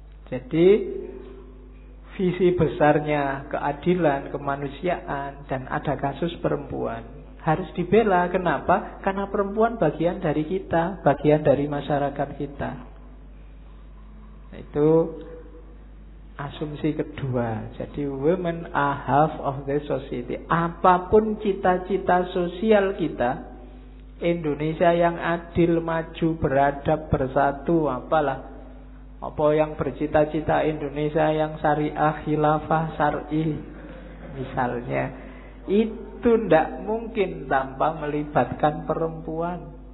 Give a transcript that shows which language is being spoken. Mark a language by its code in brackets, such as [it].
[id] Jadi visi besarnya keadilan, kemanusiaan, dan ada kasus perempuan harus dibela. Kenapa? Karena perempuan bagian dari kita, bagian dari masyarakat kita. Itu asumsi kedua. Jadi [en] women are half of the society. [id] Apapun cita-cita sosial kita, Indonesia yang adil, maju, beradab, bersatu, apalah, apa yang bercita-cita Indonesia yang syariah, khilafah, syar'i misalnya, itu tidak mungkin tanpa melibatkan perempuan.